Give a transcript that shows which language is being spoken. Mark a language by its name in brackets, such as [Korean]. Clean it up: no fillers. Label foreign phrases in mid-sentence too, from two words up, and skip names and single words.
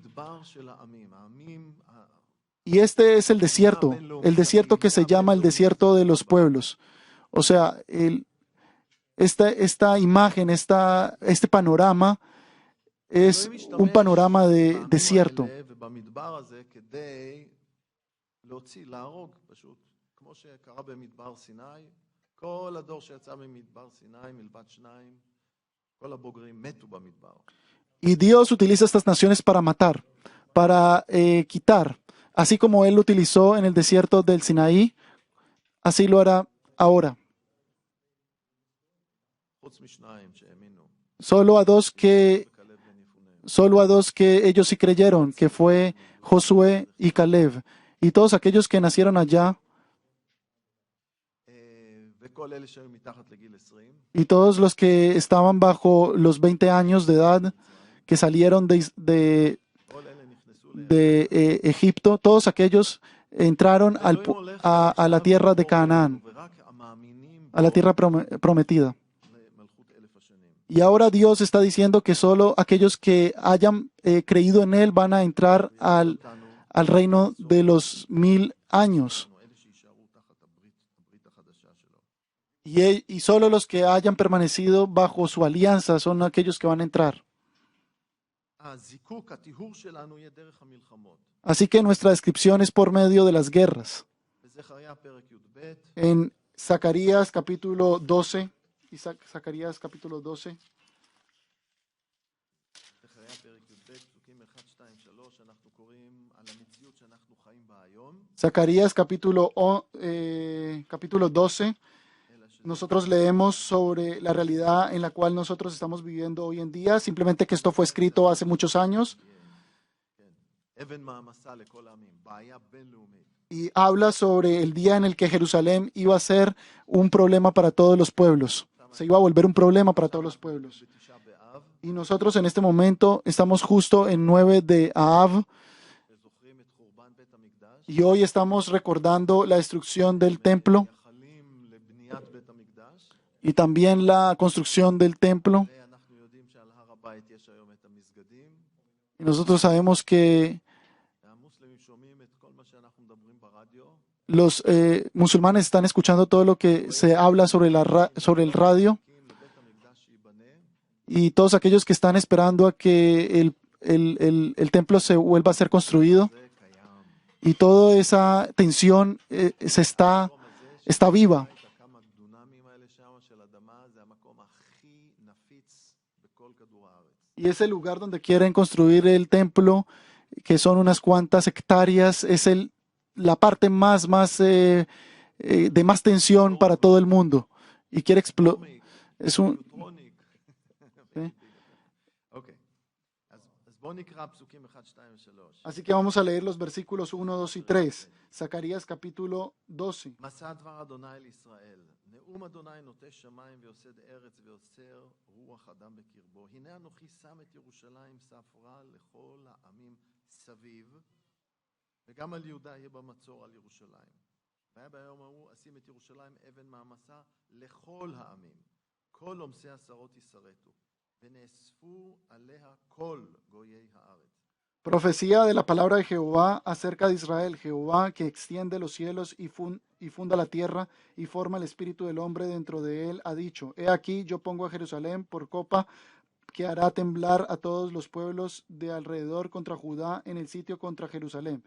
[Spanish] Y este es el desierto que se llama el desierto de los pueblos. O sea, esta imagen, este panorama es un panorama de desierto. [Hebrew] להוציא, להרוג, פשוט, כמו שקרה במדבר סיני, כל הדור שיצא ממדבר סיני, מלבד שניים, כל הבוגרים מתו במדבר. [Spanish] Y Dios utiliza estas naciones para matar, para quitar. Así como Él lo utilizó en el desierto del Sinaí, así lo hará ahora. [Hebrew] חוץ משניים שהאמינו, [Spanish] Solo a dos que, [Hebrew] וכלב בן יפונה. [Spanish] solo a dos que ellos sí creyeron, que fue Josué y Caleb. Y todos aquellos que nacieron allá, [Hebrew] וכל אלה שהיו מתחת לגיל 20, [Spanish] y todos los que estaban bajo los 20 años de edad, que salieron [Hebrew] כל אלה נכנסו [Spanish] Egipto, todos aquellos entraron [Hebrew] אלוהים הולך [Spanish] a la tierra de Canaán, [Hebrew] ורק המאמינים [Spanish] a la tierra prometida. [Hebrew] למלכות אלף השנים. [Spanish] Y ahora Dios está diciendo que solo aquellos que hayan creído en Él van a entrar al reino de los 1000 años. [Hebrew] אלה שישארו תחת הברית החדשה שלו. [Spanish] Y solo los que hayan permanecido bajo su alianza son aquellos que van a entrar. [Hebrew] הזיקוק, הטיהור שלנו יהיה דרך המלחמות. [Spanish] Así que nuestra descripción es por medio de las guerras. [Hebrew] בזכריה פרק י"ב, [Spanish] En Zacarías capítulo 12, Zacarías capítulo 12, [Hebrew] זכריה פרק י"ב, פסוקים 1, 2, 3, אנחנו קוראים על המציאות שאנחנו חיים בה היום, [Spanish] Zacarías capítulo 12, [Hebrew] אלא שזה [Spanish] nosotros leemos sobre la realidad en la cual nosotros estamos viviendo hoy en día, simplemente que esto fue escrito hace muchos años [Hebrew] כן, אבן מעמסה לכל העמים, בעיה בינלאומית. [Spanish] y habla sobre el día en el que Jerusalén iba a ser un problema para todos los pueblos. Se iba a volver un problema para todos los pueblos. [Hebrew] בתשעה באב, [Spanish] Y nosotros en este momento estamos justo en 9 de Av [Hebrew] וזוכרים את חורבן בית המקדש, [Spanish] y hoy estamos recordando la destrucción del templo [Hebrew] מייחלים לבניית בית המקדש, [Spanish] y también la construcción del templo. [Hebrew] ואנחנו יודעים שעל הר הבית יש היום את המסגדים, [Spanish] Y nosotros sabemos que [Hebrew] והמוסלמים שומעים את כל מה שאנחנו מדברים ברדיו, [Spanish] los musulmanes están escuchando todo lo que se habla sobre sobre el radio [Hebrew] מחכים לבית המקדש שייבנה, [Spanish] y todos aquellos que están esperando a que el templo se vuelva a ser construido [Hebrew] זה קיים. [Spanish] y toda esa tensión está viva. [Hebrew] את הכמה דונמים האלה שם של אדמה, זה המקום הכי נפיץ בכל כדור הארץ. [Spanish] Y ese lugar donde quieren construir el templo, que son unas cuantas hectáreas, es la parte de más tensión para todo el mundo. Y quiere explotar. Es un, [Hebrew] ניוטרוניק. [Spanish] ¿sí? [Hebrew] אוקיי. אז בואו נקרא פסוקים 1, 2 ו-3. [Spanish] Así que vamos a leer los versículos 1, 2 y 3. Zacarías capítulo 12. [Hebrew] מסע דבר אדוני אל ישראל, נאום אדוני נוטה שמיים ויוסד ארץ ויוצר רוח אדם בקרבו. הנה אנוכי שם את ירושלים ספרה לכל העמים סביב, וגם על יהודה יהיה במצור על ירושלים. והיה ביום ההוא אשים את ירושלים אבן מעמסה לכל העמים. כל עומסי עשרות ישרתו, ונאספו עליה כל גויי הארץ. [Spanish] Profecía de la palabra de Jehová acerca de Israel. Jehová que extiende los cielos y funda la tierra y forma el espíritu del hombre dentro de él, ha dicho: He aquí, yo pongo a Jerusalén por copa que hará temblar a todos los pueblos de alrededor contra Judá en el sitio contra Jerusalén.